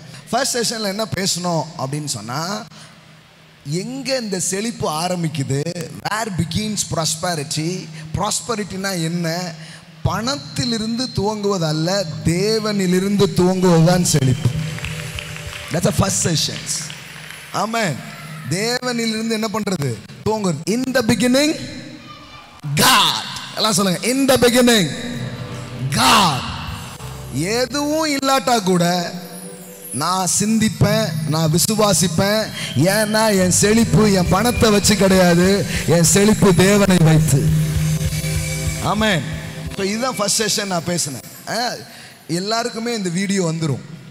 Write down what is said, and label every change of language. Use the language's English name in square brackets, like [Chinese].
[Tamil] First செஷனில் என்ன பேசணும் அப்படின்னு சொன்னால், எங்கே இந்த செழிப்பு ஆரம்பிக்குது, [English] Where begins prosperity. [Tamil] ப்ராஸ்பரிட்டினா என்ன? பணத்திலிருந்து துவங்குவதல்ல, தேவனிலிருந்து துவங்குவதுதான் செழிப்பு. [English] That's the first sessions. [Tamil] Amen. தேவனிலிருந்து என்ன பண்றது? துவங்குறது. [English] In the beginning God. [Tamil] எல்லாம் சொல்லுங்க, [English] in the beginning God. [Tamil] எதுவும் இல்லாட்டா கூட நான் சிந்திப்பேன், நான் விசுவாசிப்பேன். ஏன்னா என் செழிப்பு என் பணத்தை வச்சு கிடையாது, என் செழிப்பு தேவனை வைத்து. ஆமென். இப்போ இதுதான் ஃபர்ஸ்ட் செஷன் நான் பேசினேன். எல்லாருக்குமே இந்த வீடியோ வந்துடும்.